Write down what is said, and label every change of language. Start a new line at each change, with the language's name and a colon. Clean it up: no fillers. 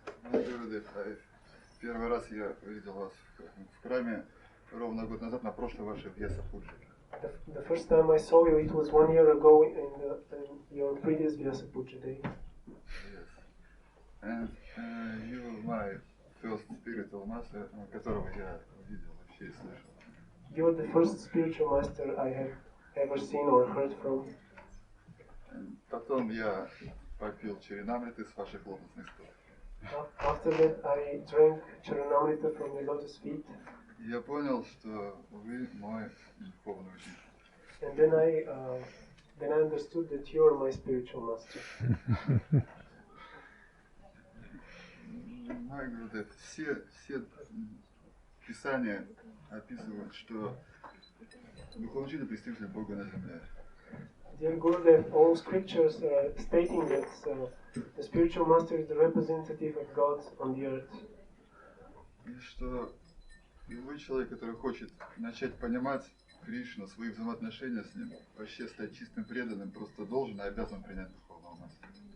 Russian: Мой Гурудев, первый раз я увидел вас в храме ровно год назад на прошлой вашей Вясапуджи.
English: The first time I saw you, it was 1 year ago in your previous Vyasapuджa day. Yes. And you were my first spiritual master,
Russian: которого я увидел вообще и слышал.
English: You're the first spiritual master I have ever seen or heard from.
Russian: Потом я попил чаринамриты с ваших лотосных стоп.
English: After that, I drank charanamrita from your lotus feet.
Russian: Я понял, что вы мой духовный учитель.
English: And then I understood that you're my spiritual master.
Russian: Мой Гурудев, все писания описывают, что духовный учитель представитель Бога на земле.
English: Dear Gurudev, all scriptures are stating that the spiritual master is the representative of God on the earth.
Russian: И что любой человек, который хочет начать понимать Кришну, свои взаимоотношения с ним, вообще стать чистым преданным, просто должен и обязан принять духовного мастера.